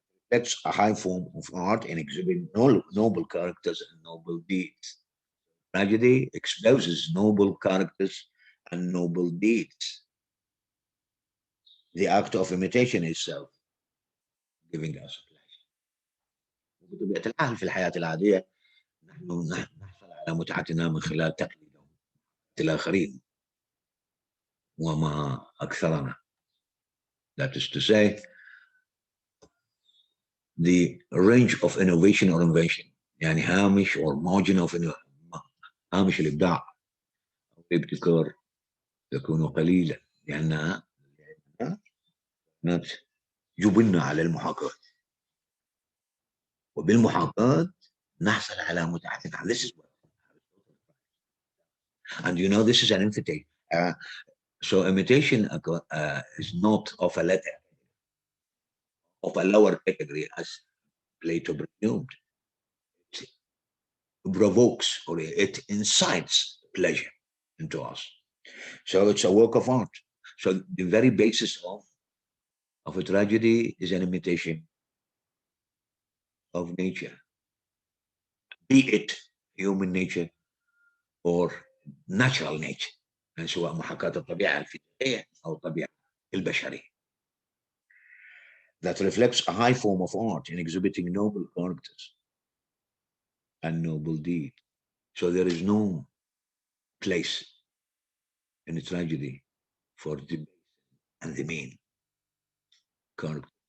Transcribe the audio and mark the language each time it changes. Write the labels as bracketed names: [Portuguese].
[English] That's a high form of art in exhibiting noble characters and noble deeds. Tragedy exposes noble characters and noble deeds. The act of imitation itself giving us a pleasure. [Arabic] وبطبيعة الحال في الحياة العادية نحن نحصل على متعتنا من خلال تقليدهم الآخرين وما أكثرنا. [English] That is to say, the range of innovation or invention [Arabic] يعني هامش [English] or margin of [Arabic] هامش الإبداع أو الابتكار يكون قليلا لأنها جبلنا على المحاكاة وبالمحاكاة نحصل على متعتنا. [English] This is what, and this is an invitation. So imitation is not of a letter of a lower category as Plato presumed. It provokes or it incites pleasure into us. So it's a work of art. So the very basis of a tragedy is an imitation of nature, be it human nature or natural nature. [Arabic] يعني سواء محاكاة الطبيعة الفيزيائية أو الطبيعة البشرية. [English] That reflects a high form of art in exhibiting noble characters and noble deeds. So there is no place in a tragedy for the and the mean character.